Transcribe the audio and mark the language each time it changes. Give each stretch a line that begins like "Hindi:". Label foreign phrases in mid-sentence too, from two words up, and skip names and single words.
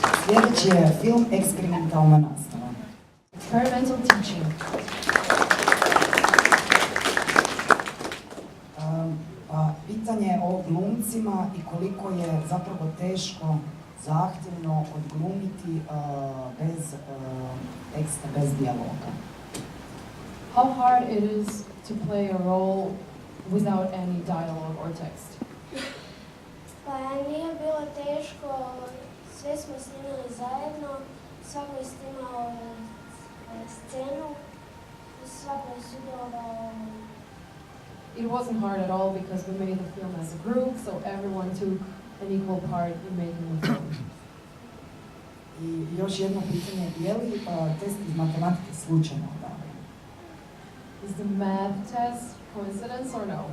Croatian: Sljedeći je film Eksperimentalna nastava.
English: Experimental teaching.
Croatian: Pitanje o glumcima i koliko je zapravo teško, zahtjevno odglumiti bez teksta, bez dijaloga.
English: How hard it is to play a role without any dialogue or text.
Croatian: Pa nije bilo teško, sve smo snimili zajedno, svako je snimao scenu, svako je sudjelovao.
English: It wasn't hard at all because we made the film as a group, so everyone took an equal part in making the film.
Croatian: I još jedno pitanje, je li test iz matematike slučajno odabran?
English: Is the math test coincidence or no?